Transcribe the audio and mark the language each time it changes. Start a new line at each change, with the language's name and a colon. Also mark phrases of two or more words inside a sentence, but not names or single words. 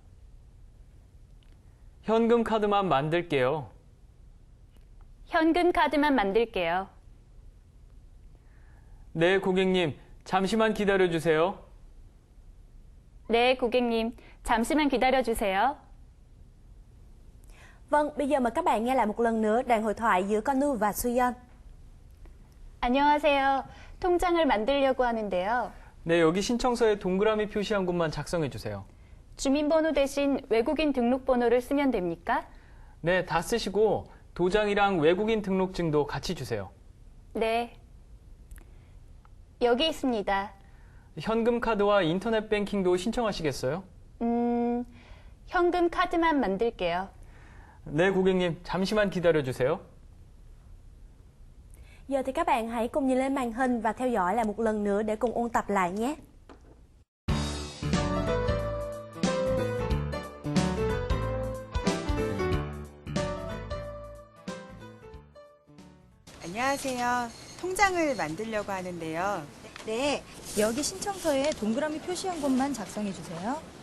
Korean: 현금 카드만 만들게요. 현금 카드만 만들게요. 네, 고객님, 잠시만 기다려 주세요. 네, 고객님, 잠시만 기다려 주세요.
Vietnamese: Vâng, bây giờ mời các bạn nghe lại một lần nữa đoạn hội thoại giữa Konu và Suyeon.
Korean: 안녕하세요. 통장을 만들려고 하는데요. 네, 여기 신청서에 동그라미 표시한 곳만 작성해 주세요. 주민번호 대신 외국인 등록번호를 쓰면 됩니까? 네, 다 쓰시고 도장이랑 외국인 등록증도 같이 주세요. 네. 여기 있습니다. 현금 카드와 인터넷 뱅킹도 신청하시겠어요? 현금 카드만 만들게요. 네, 고객님, 잠시만 기다려 주세요.
Vietnamese: Giờ thì các bạn hãy cùng nhìn lên màn hình và theo dõi lại một lần nữa để cùng ôn tập lại nhé.
Korean: 안녕하세요. 통장을 만들려고 하는데요. 네, 여기 신청서에 동그라미 표시한 곳만 작성해 주세요.